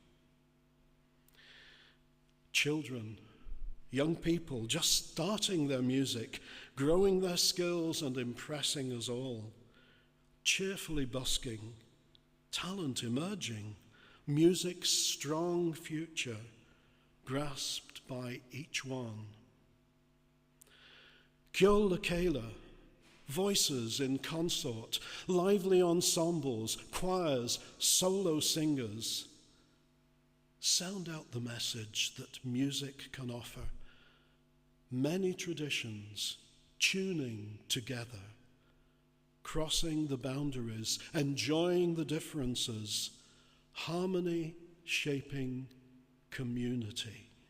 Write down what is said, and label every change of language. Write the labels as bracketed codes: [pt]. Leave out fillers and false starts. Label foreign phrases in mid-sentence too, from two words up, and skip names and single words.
[en] Children, young people just starting their music, growing their skills and impressing us all, cheerfully busking, talent emerging, music's strong future grasped by each one. Ceol le Ceile, voices in consort, lively ensembles, choirs, solo singers. Sound out the message that music can offer. Many traditions tuning together, crossing the boundaries, enjoying the differences, harmony shaping community.